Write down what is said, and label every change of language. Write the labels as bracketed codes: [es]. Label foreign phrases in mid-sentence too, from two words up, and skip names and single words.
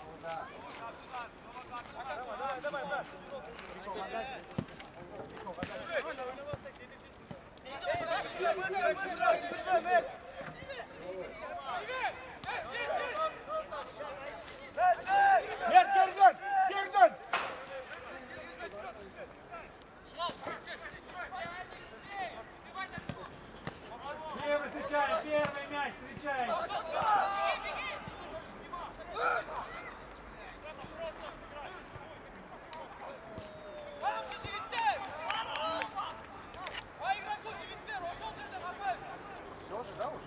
[ru] Давай, брат. [tr] Mert, geri dön! Geri dön! [ru] Первый встречай, первый мяч встречай. Все же, да, уже?